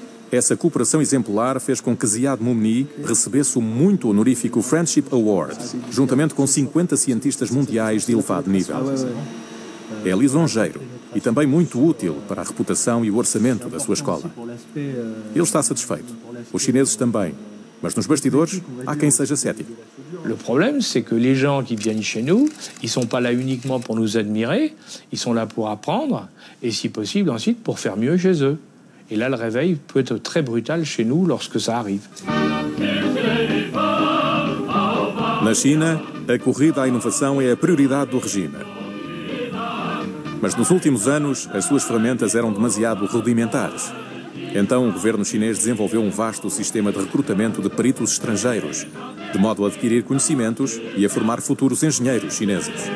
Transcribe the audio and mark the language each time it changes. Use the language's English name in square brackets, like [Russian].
[Portuguese] Essa cooperação exemplar fez com que Ziad Momni recebesse o muito honorífico Friendship Award, juntamente com 50 cientistas mundiais de elevado nível. É lisonjeiro e também muito útil para a reputação e o orçamento da sua escola. Ele está satisfeito. Os chineses também. Mas nos bastidores, há quem seja cético. [French] Le problème, c'est que les gens qui viennent chez nous, ils sont pas là uniquement pour nous admirer, ils sont là pour apprendre et, si possible, ensuite pour faire mieux chez eux. Et là, le réveil peut être très brutal chez nous lorsque ça arrive. [Portuguese] Na China, a corrida à inovação é a prioridade do regime. Mas nos últimos anos, as suas ferramentas eram demasiado rudimentares. Então, o governo chinês desenvolveu um vasto sistema de recrutamento de peritos estrangeiros, de modo a adquirir conhecimentos e a formar futuros engenheiros chineses.